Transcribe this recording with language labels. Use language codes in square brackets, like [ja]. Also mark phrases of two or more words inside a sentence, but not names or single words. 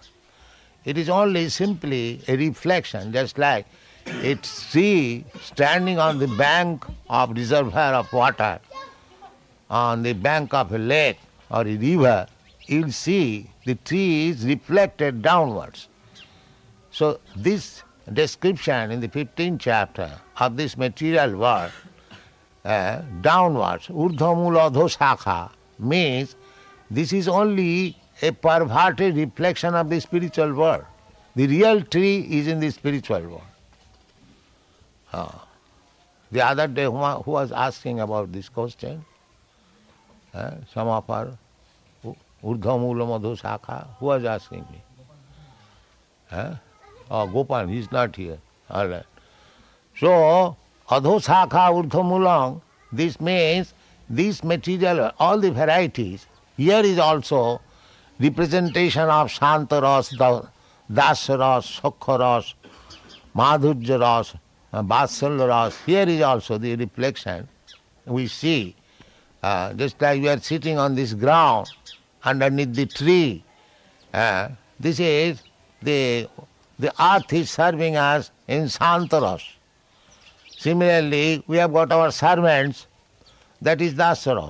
[en] It is only simply a reflection, just like a tree standing on the bank of reservoir of water, on the bank of a lake or a river. You'll see the tree is reflected downwards. So this description in the 15th chapter of this material world, downwards, [sa] ūrdhva-mūlam, adhah-śākham, [en] means this is only a perverted reflection of the spiritual world. The real tree is in the spiritual world. The other day, who was asking about this question? Some of our [sa] ūrdhva-mūlam, adhah-śākham, [en] who was asking me? Gopal, he is not here. All right. So, [sa] adhah-śākham, ūrdhva-mūlam, [en] this means this material, all the varieties, here is also representation of [sa] Shanta Ras, Dasa Ras, Sakha Ras, Madhurya Ras, Vatsalya Ras. [en] Here is also the reflection. We see, just like we are sitting on this ground, underneath the tree, this is the earth is serving us in [sa] Shanta Ras. [en] Similarly, we have got our servants, that is [sa] Dasa Ras.